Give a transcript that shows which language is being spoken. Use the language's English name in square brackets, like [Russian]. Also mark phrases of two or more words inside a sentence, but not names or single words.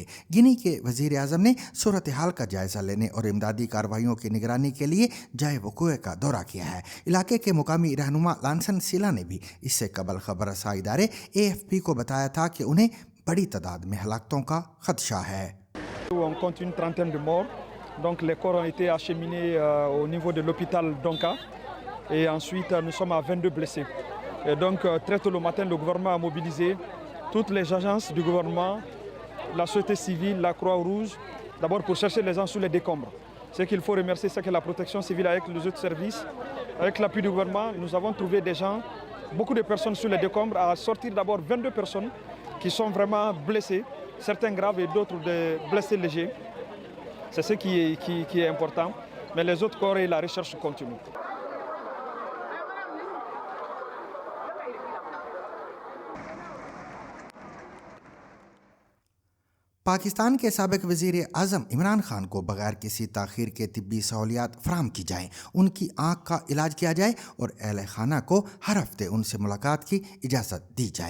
[Urdu] گنی کے وزیر اعظم نے صورتحال کا جائزہ لینے اور امدادی کارروائیوں کی نگرانی کے لیے جائے وقوع کا دورہ کیا ہے۔ علاقے کے مقامی رہنما لانسن سیلا نے بھی اس سے قبل خبر رساں ادارے AFP کو بتایا تھا کہ انہیں بڑی تعداد میں ہلاکتوں کا خدشہ ہے۔ [French] On compte une trentaine de morts. Donc les corps ont été acheminés au niveau de l'hôpital Donka. Et ensuite, nous sommes à 22 blessés. Et donc, très tôt le matin, le gouvernement a mobilisé toutes les agences du gouvernement, la société civile, la Croix-Rouge, d'abord pour chercher les gens sous les décombres. Ce qu'il faut remercier, c'est que la protection civile avec les autres services, avec l'appui du gouvernement, nous avons trouvé des gens, beaucoup de personnes sur les décombres, à sortir d'abord 22 personnes qui sont vraiment blessées, certains graves et d'autres blessés légers. C'est ce qui est important. Mais les autres corps et la recherche continue. [Urdu] پاکستان کے سابق وزیر اعظم عمران خان کو بغیر کسی تاخیر کے طبی سہولیات فراہم کی جائیں، ان کی آنکھ کا علاج کیا جائے اور اہل خانہ کو ہر ہفتے ان سے ملاقات کی اجازت دی جائے۔